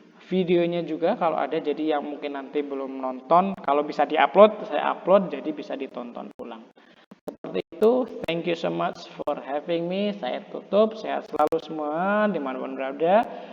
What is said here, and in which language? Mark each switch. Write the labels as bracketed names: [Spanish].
[Indonesian] Videonya juga kalau ada, jadi yang mungkin nanti belum nonton, kalau bisa diupload, saya upload, jadi bisa ditonton ulang. Seperti itu, [English] thank you so much for having me. [Indonesian] Saya tutup, sehat selalu semua, dimanapun berada.